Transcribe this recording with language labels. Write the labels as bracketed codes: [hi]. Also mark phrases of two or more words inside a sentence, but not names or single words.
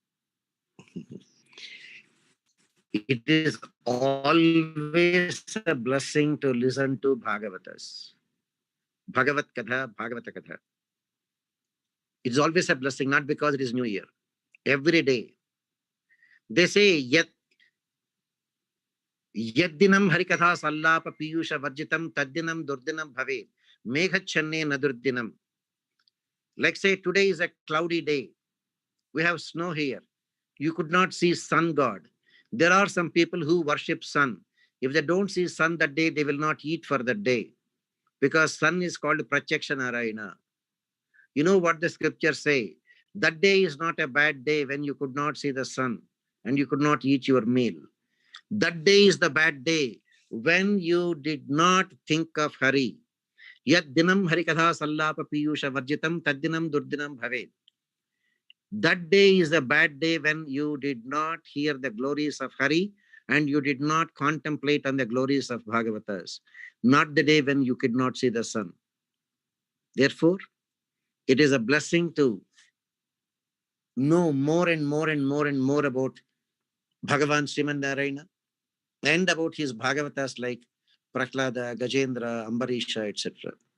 [en] It is always a blessing to listen to Bhagavatas. [sa] Bhagavat Katha, Bhagavata Katha. [en] It's always a blessing, not because it is New Year. Every day. They say, [sa] Yaddinam Harikatha Sallapa Piyusha Varjitam Taddinam Durdinam Bhave. Meghachanne Nadurdinam. [en] Like say, today is a cloudy day. We have snow here. You could not see sun god. There are some people who worship sun. If they don't see sun that day, they will not eat for that day. Because sun is called [sa] Pratyaksha Narayana. [en] You know what the scriptures say? That day is not a bad day when you could not see the sun and you could not eat your meal. That day is the bad day when you did not think of Hari. [sa] Yad dinam harikatha sallapa piyusha varjitam taddinam durdinam bhave. [en] That day is the bad day when you did not hear the glories of Hari and you did not contemplate on the glories of Bhagavatas. Not the day when you could not see the sun. Therefore, it is a blessing to know more and more and more and more about Bhagavan Srimad Narayana and about his Bhagavatas like Prahlada, Gajendra, Ambarisha, etc.